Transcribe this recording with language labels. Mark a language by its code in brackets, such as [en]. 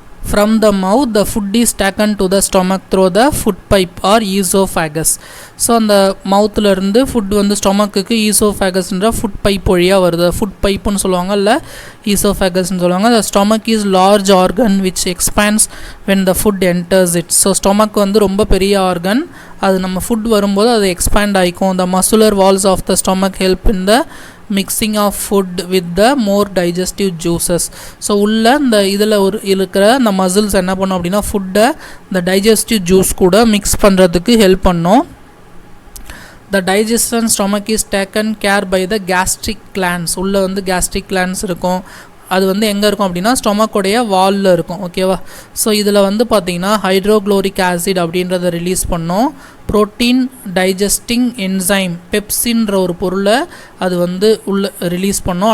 [en] From the mouth, the food is taken to the stomach through the food pipe or esophagus. [ta] So அந்த மவுத்தில் இருந்து food வந்து ஸ்டொமக்குக்கு ஈசோஃபேகஸ்ன்ற food pipe வழியாக வருது. Food பைப்புன்னு சொல்லுவாங்க, இல்லை ஈசோஃபேகஸ்ன்னு சொல்லுவாங்க. [en] the stomach is large organ which expands when the food enters it. [ta] So stomach வந்து ரொம்ப பெரிய ஆர்கன், அது நம்ம ஃபுட் வரும்போது அது எக்ஸ்பேண்ட் ஆகிக்கும். [en] the muscular walls of the stomach help in the mixing of food with the more digestive juices. [ta] So உள்ள இந்த இதில் இருக்கிற இந்த மசில்ஸ் என்ன பண்ணும் அப்படின்னா ஃபுட்டை இந்த டைஜஸ்டிவ் ஜூஸ் கூட மிக்ஸ் பண்ணுறதுக்கு ஹெல்ப் பண்ணும். [en] The digestion stomach is taken care by the gastric glands. [ta] உள்ளே வந்து gastric glands இருக்கும். அது வந்து எங்கே இருக்கும் அப்படின்னா ஸ்டொமக்கோடைய வாலில் இருக்கும். ஓகேவா? ஸோ இதில் வந்து பார்த்திங்கன்னா ஹைட்ரோக்ளோரிக் ஆசிட் அப்படின்றத ரிலீஸ் பண்ணோம். ப்ரோட்டீன் டைஜஸ்டிங் என்சைம் பெப்சின்ற ஒரு பொருளை அது வந்து உள்ள ரிலீஸ் பண்ணோம்.